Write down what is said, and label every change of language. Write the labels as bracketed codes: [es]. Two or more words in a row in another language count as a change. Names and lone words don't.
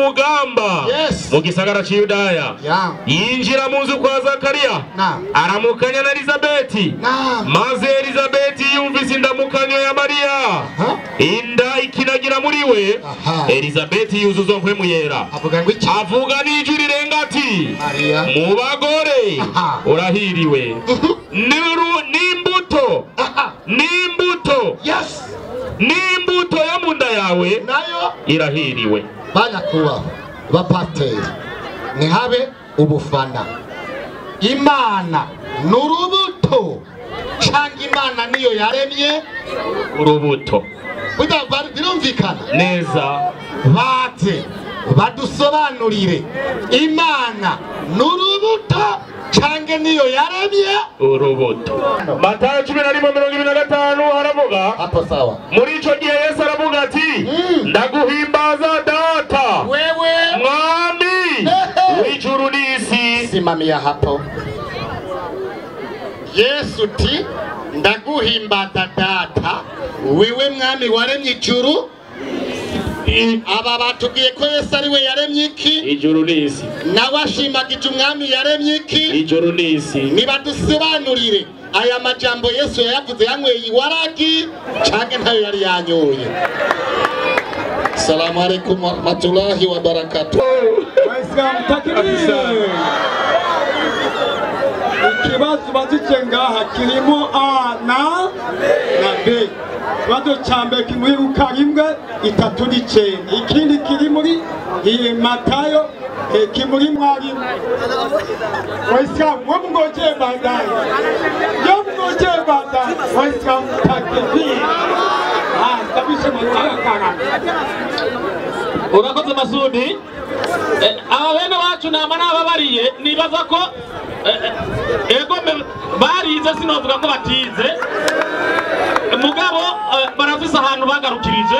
[rn] mugamba mu gisagara cy'Yudaya yinjira mu nzu kwa Zakariya aramukanya na Elizabeti maze Elizabeti yumvise indamukanyo ya Mariya inda ikinagira muri we Elizabeti yuzuzwa mpwemu yera avuga n'ijwi rirenga ati mu bagore urahiriwe n'imbuto yo mu nda yawe nayo irahiriwe. Banyakubaho bapateri ntihabe ubufana. Imana n'urubuto cyangwa Imana niyo yaremye urubuto birumvikana neza. bate badusobanurire Imana n'urubuto cyangwa niyo yaremye urubuto. Matayo 11:25 haravuga [sw] hapo sawa. [rn] Muri ico gihe Yesu aravuga ati ndaguhimbaza data wewe mwami w'ijuru n'isi. [sw] Simamia hapo. [rn] Yesu ti ndaguhimbaza data wewe mwami waremye ijuru. Aba batubwiye ko Yesu ari we yaremye iki? Ijuru n'isi. Nawe ashimagije umwami yaremye iki? Ijuru n'isi. Nibadusobanurire aya majambo Yesu yavuze yanyweye iwaragi canke ntayo yari yanyoye. [ar] Assalamu alaikum wa rahmatullahi wa barakatuh. [sw] Waislamu takbir. [rn] Ikibazo bazike ngaha kirimo A na B. Ikibazo ca mbere kimuri Luka 1:39. Ikindi kiri muri Matayo kimuri Mwalimu. Waislamu mwogoje bandani. Mwogoje bandani. [sw] Waislamu takbir. [rn] Kabisha mutaka. Urakoze Masudi. Aba bene wacu namana ababariye nibaza ko ego barize sinovuga ko batize mugabo barafise ahantu bagarukirije